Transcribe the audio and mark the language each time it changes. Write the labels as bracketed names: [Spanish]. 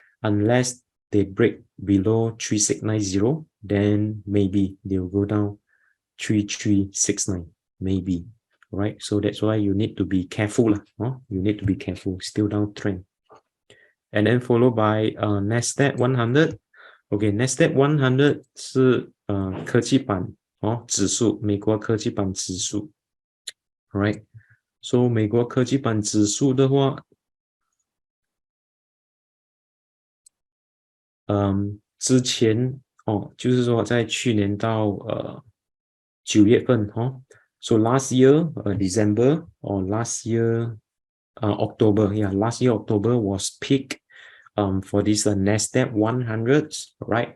[English] Unless they break below 3690, then maybe they will go down 3369, maybe. Right, so that's why you need to be careful you need to be careful, still downtrend. And then followed by NASDAQ 100. [Chinese] Okay, NASDAQ 100是科技版指数，美国科技版指数。 [English] Alright, so [Chinese] 美国科技版指数的话，之前就是说在去年到9月份 [English] So last year December or last year October, yeah, last year October was peak for this NASDAQ 100, right?